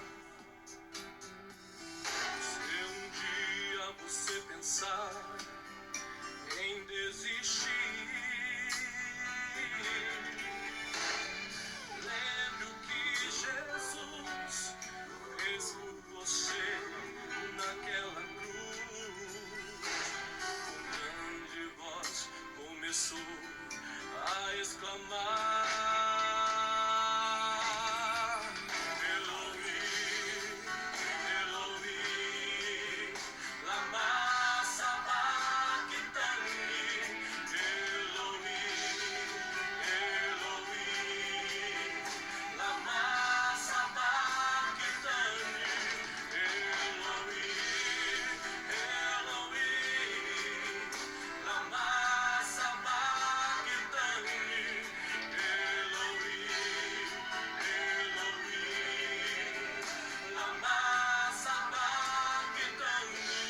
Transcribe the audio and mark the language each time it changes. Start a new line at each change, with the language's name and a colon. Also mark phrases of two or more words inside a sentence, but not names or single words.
Portuguese: Se um dia você pensar em desistir, lembre o que Jesus fez por você naquela cruz. Com grande voz começou a exclamar:
Aramaic: Eloí, Eloí, lama sabachthani. Eloí, Eloí, lama sabachthani. Eloí, Eloí, lama sabachthani. Eloí, Eloí, lama sabachthani.